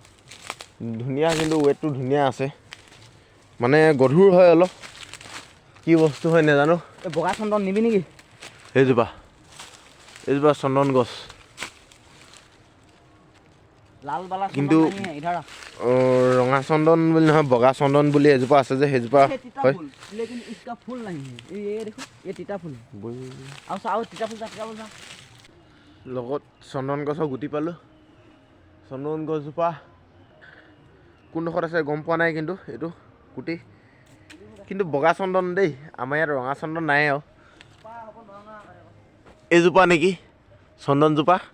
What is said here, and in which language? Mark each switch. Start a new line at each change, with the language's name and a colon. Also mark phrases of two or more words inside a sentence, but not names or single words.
Assamese: ধুনীয়া কিন্তু ৱেটটো ধুনীয়া আছে মানে গধুৰ হয় অলপ কি বস্তু হয় নাজানো এই বগা চন্দন নিবি নেকি এইজোপা চন্দন গছ
Hindi: लाल वाला
Assamese: কিন্তু
Hindi: ইধাৰা
Assamese: ৰঙা চন্দন বুলি নহয় বগা চন্দন বুলি এজোপা আছে যে সেইজোপা হয়
Hindi: लेकिन इसका फूल नहीं है ये देखो ये तीता फूल है आओ तीता फूल जा
Assamese: লগত চন্দন গছৰ গুটি পালো চন্দন গছজোপা কোনডোখৰত আছে গম পোৱা নাই কিন্তু এইটো গুটি কিন্তু বগা চন্দন দেই আমাৰ ইয়াত ৰঙা চন্দন নাই আৰু এইজোপা নেকি চন্দনজোপা